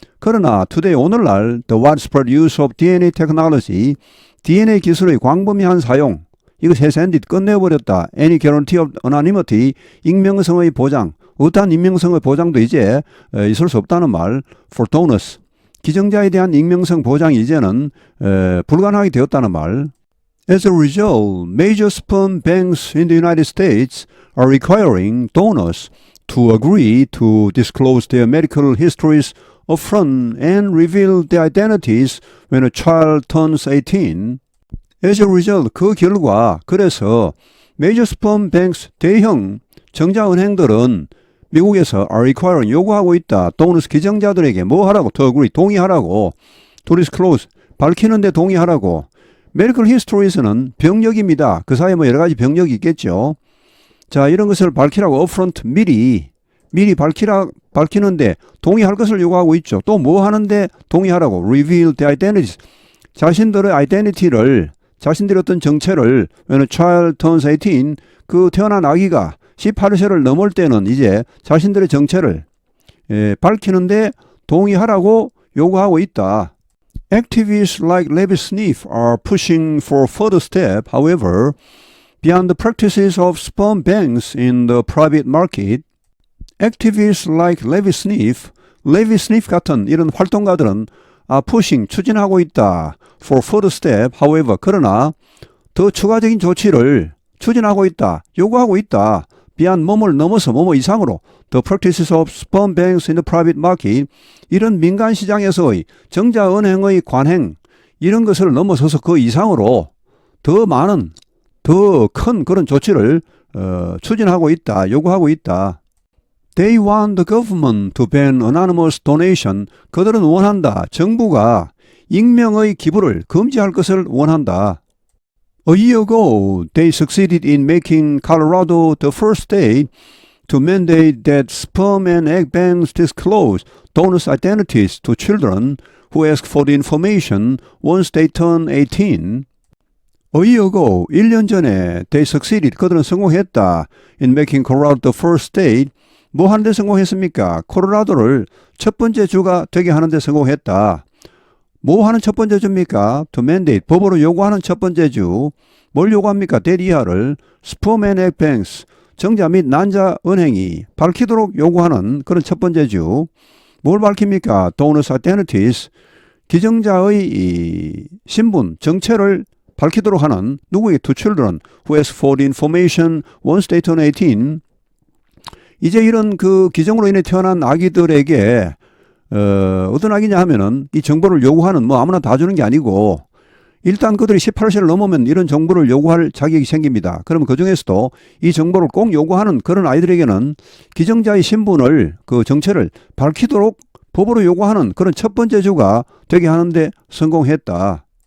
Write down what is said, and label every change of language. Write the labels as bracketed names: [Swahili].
[Korean] 그러나 today, 오늘날 [English] the widespread use of DNA technology, [Korean] DNA 기술의 광범위한 사용, 이것 [English] has ended, [Korean] 끝내버렸다. [English] Any guarantee of anonymity, [Korean] 익명성의 보장, 어떠한 익명성의 보장도 이제 있을 수 없다는 말. [English] For donors, [Korean] 기증자에 대한 익명성 보장이 이제는 불가능하게 되었다는 말. [English] As a result, major sperm banks in the United States are requiring donors to agree to disclose their medical histories upfront and reveal their identities when a child turns 18. As a result, [Korean] 그 결과, 그래서 [English] major sperm banks, [Korean] 대형 정자은행들은 미국에서 [English] are requiring, [Korean] 요구하고 있다. donors, 기증자들에게 뭐 하라고? [English] to agree, [Korean] 동의하라고. [English] to disclose, [Korean] 밝히는데 동의하라고. medical histories는 병력입니다. 그 사이에 뭐 여러 가지 병력이 있겠죠. 자, 이런 것을 밝히라고 upfront, 미리 밝히는데 동의할 것을 요구하고 있죠. 또 뭐 하는데 동의하라고. [English] reveal the identities, [Korean] 자신들의 identity를, 자신들의 어떤 정체를 [English] when a child turns 18, [Korean] 그 태어난 아기가 18세를 넘을 때는 이제 자신들의 정체를 밝히는데 동의하라고 요구하고 있다. [English] Activists like Levi Sniff are pushing for further step, however, beyond the practices of sperm banks in the private market. Activists like [Korean] Levi Sniff 같은 이런 활동가들은 pushing, 추진하고 있다. [English] for further step, however, [Korean] 그러나 더 추가적인 조치를 추진하고 있다. 요구하고 있다. beyond 뭐를 넘어서 뭐뭐 이상으로 [English] the practices of sperm banks in the private market, [Korean] 이런 민간 시장에서의 정자은행의 관행, 이런 것을 넘어서서 그 이상으로 더 많은, 더 큰 그런 조치를 추진하고 있다. 요구하고 있다. [English] They want the government to ban anonymous donation. [Korean] 그들은 원한다. 정부가 익명의 기부를 금지할 것을 원한다. [English] A year ago, they succeeded in making Colorado the first state to mandate that sperm and egg banks disclose donors' identities to children who ask for the information once they turn 18. A year ago, [Korean] 1년 전에 [English] they succeeded, [Korean] 그들은 성공했다. [English] in making Colorado the first state. [Korean] 뭐 하는데 성공했습니까? 콜로라도를 첫 번째 주가 되게 하는데 성공했다. 뭐 하는 첫 번째 주입니까? [English] to mandate, [Korean] 법으로 요구하는 첫 번째 주. 뭘 요구합니까? that 이하를 [English] sperm and egg banks, [Korean] 정자 및 난자 은행이 밝히도록 요구하는 그런 첫 번째 주. 뭘 밝힙니까? [English] donors' identities, [Korean] 기증자의 이 신분, 정체를 밝히도록 하는 누구에게? [English] to children who ask for the information once they turn 18. [Korean] 이제 이런 그 기증으로 인해 태어난 아기들에게 어떤 아기냐 하면은 이 정보를 요구하는, 뭐 아무나 다 주는 게 아니고 일단 그들이 18세를 넘으면 이런 정보를 요구할 자격이 생깁니다. 그러면 그 중에서도 이 정보를 꼭 요구하는 그런 아이들에게는 기증자의 신분을, 그 정체를 밝히도록 법으로 요구하는 그런 첫 번째 주가 되게 하는데 성공했다.